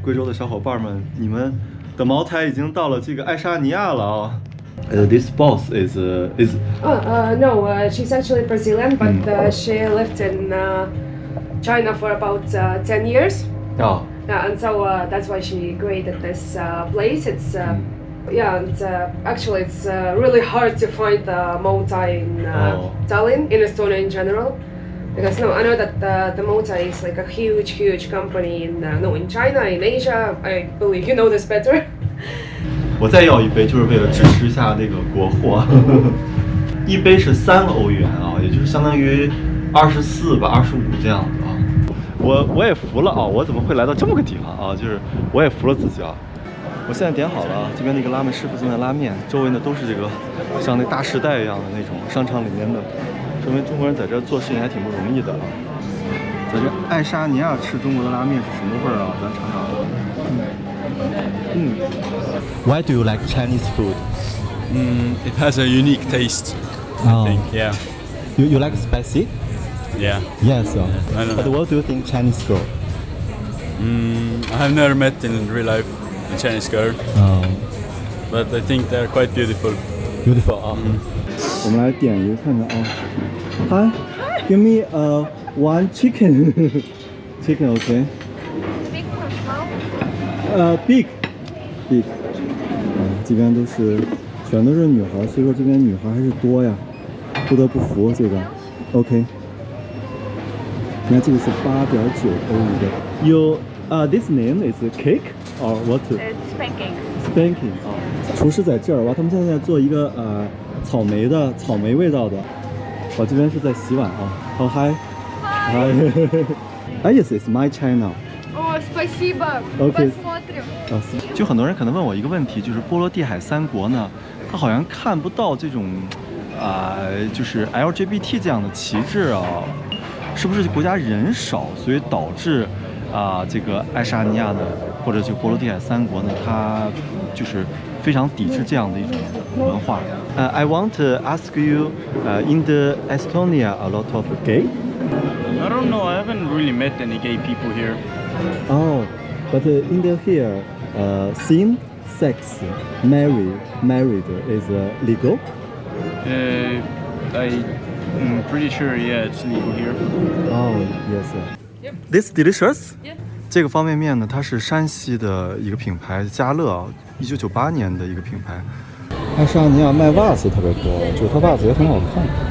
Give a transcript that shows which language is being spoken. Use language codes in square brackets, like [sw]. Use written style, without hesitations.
[zh] 贵州的小伙伴们，你们的茅台已经到了这个爱沙尼亚了啊！ [en] This boss is no, she's actually Brazilian, but she lived in China for about 10 years. Oh. Yeah, and so that's why she created this place. It's and actually it's really hard to find Malta in Tallinn, in Estonia in general. Because I know that the Malta is like a huge company in China, in Asia. I believe you know this better. [zh] 我再要一杯，就是为了支持一下那个国货。一杯是3欧元啊，也就是相当于24吧，25这样子啊。我也服了啊，我怎么会来到这么个地方啊？就是我也服了自己啊。我现在点好了，这边那个拉面师傅正在拉面，周围呢都是这个像那大时代一样的那种商场里面的。说明中国人在这做事情还挺不容易的啊！在这爱沙尼亚吃中国的拉面是什么味儿啊？咱尝尝。 [en] Why do you like Chinese food? It has a unique taste. I think, yeah. You like spicy? Yeah. Yes. Yeah. But what do you think Chinese girl? I have never met in real life a Chinese girl. But I think they're quite beautiful. Beautiful 啊。 [zh] 我们来点一个看看啊。 [en] Hi, give me one chicken. Chicken, okay. Big or small? Big. [zh] 这边全都是女孩，所以说这边女孩还是多呀，不得不服这个。 OK。 你看这个是8.9欧一个。 [en] You this name is cake or what? It's spanking. [zh] Spanking 啊，厨师在这儿哇，他们现在在做一个草莓味道的。我这边是在洗碗啊。 [en] Oh hi. Yes, it's my channel. [ru] Oh, спасибо. [en] Okay. [ru] Посмотрим. [zh] 就很多人可能问我一个问题，就是波罗的海3国呢，它好像看不到这种就是 LGBT 这样的旗帜啊，是不是国家人少，所以导致这个爱沙尼亚呢，或者就波罗的海3国呢，它就是非常抵制这样的一种文化。 [en] I want to ask you, in the Estonia, a lot of gay? I don't know. I haven't really met any gay people here. Oh, but in here, same sex married is legal? I'm pretty sure, yeah, it's legal here. Oh, yes. Yep. This delicious? Yeah. [zh] 这个方便面呢，它是山西的一个品牌，家乐，1998年的一个品牌。爱沙尼亚卖袜子特别多，就它袜子也很好看。